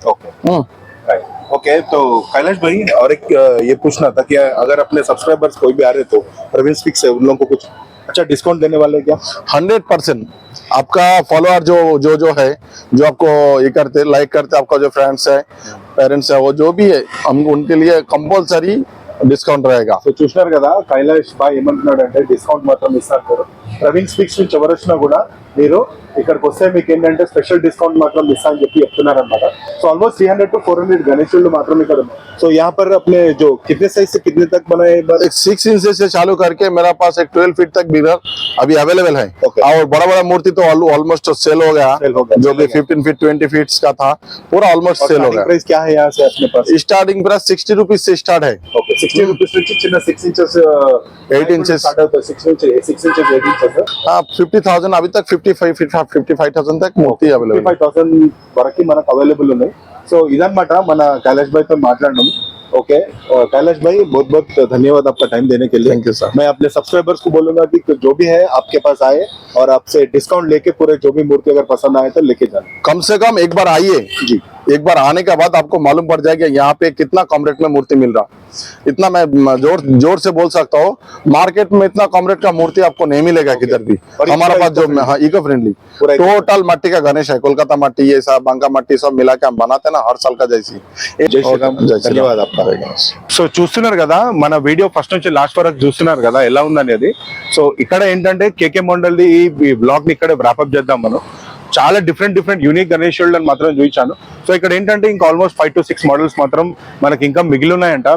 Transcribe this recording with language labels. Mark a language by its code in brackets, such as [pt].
[hi] Okay okay तो कैलाश भाई और एक ये पूछना था कि अगर अपने सब्सक्राइबर्स कोई भी आ रहे तो प्रवीण स्पीक्स है उन लोगों को कुछ अच्छा डिस्काउंट देने वाले क्या? 100% आपका फॉलोअर जो है, जो आपको ये करते लाइक करते, आपका जो फ्रेंड्स है पेरेंट्स है वो जो भी है, हम उनके लिए कंपल्सरी डिस्काउंट रहेगा। [te] సో చూస్తున్నారు కదా కైలాష్ బాయ్ ఏమంటున్నాడు అంటే డిస్కౌంట్ మాత్రం ఇస్తారు. ప్రవీణ్ స్పీక్స్ నుంచి ఎవరు వచ్చినా కూడా మీరు ఇక్కడికి వస్తే మీకు ఏంటంటే స్పెషల్ డిస్काउंट మాత్రం ఇస్తా అని చెప్పి చెప్తున్నారు అన్నమాట. సో ఆల్మోస్ట్ 300 to 400 గణేశుళ్ళు మాత్రం ఇక్కడ ఉన్నాయి. [hi] సో यहाँ पर अपने जो कितने साइज से कितने तक बनाए? एक 6 इंच से चालू करके मेरा पास एक 12 फीट तक बिगर अभी अवेलेबल है। [en] Okay. [hi] और बड़ा बड़ा मूर्ति तो ऑलमोस्ट सेल हो गया, जो भी 15 फीट 20 फीट का था पूरा ऑलमोस्ट सेल हो गया। प्राइस क्या है यहाँ से अपने पास? स्टार्टिंग प्राइस 60 रुपीज से स्टार्ट है। ओके 60 रुपीस [te] నుంచి చిన్న 6 ఇంచెస్ [hi] 8 इंचेस [te] స్టార్ట్ అవుతుంది. 6 ఇంచెస్ 8 ఇంచెస్ [hi] हाँ 50,000 अभी तक 55,000 तक मूर्ति अवेलेबल [te] 55,000 వరకు మనకు అవైలబుల్ ఉన్నాయి. సో ఇదన్నమాట మన कैलाश भाई తో మాట్లాడడం. [hi] ओके कैलाश भाई बहुत बहुत धन्यवाद आपका टाइम देने के लिए। Thank you sir. मैं अपने सब्सक्राइबर्स को बोलूंगा कि जो भी है आपके पास आए और आपसे डिस्काउंट लेके पूरे जो भी मूर्ति अगर पसंद आए तो लेके जाना। कम से कम एक बार आइए जी, एक बार आने के बाद आपको मालूम पड़ जाएगा यहाँ पे कितना कम रेट में मूर्ति मिल रहा। इतना मैं जोर से बोल सकता हूँ, मार्केट में इतना कम रेट का मूर्ति आपको नहीं मिलेगा किधर भी। और हमारा पास जो इको फ्रेंडली टोटल मट्टी का गणेश है, कोलकाता मट्टी ये सब बांका मट्टी सब मिला के हम बनाते हैं ना हर साल का जैसी। जय श्री राम। ధన్యవాద आपका। [te] సో చూస్తున్నారు కదా మన వీడియో ఫస్ట్ నుంచి లాస్ట్ వరకు చూస్తున్నారు కదా ఎలా ఉందనేది. సో ఇక్కడ ఏంటంటే కేకే మండల్ది ఈ బ్లాగ్ ని ఇక్కడ వ్రాపప్ చేద్దాం మనం. చాలా డిఫరెంట్ యూనిక్ గణేశుళ్ళని మాత్రం చూపించాను. సో ఇక్కడ ఏంటంటే ఇంకా ఆల్మోస్ట్ 5 to 6 మోడల్స్ మాత్రం మనకి ఇంకా మిగిలి ఉన్నాయంట.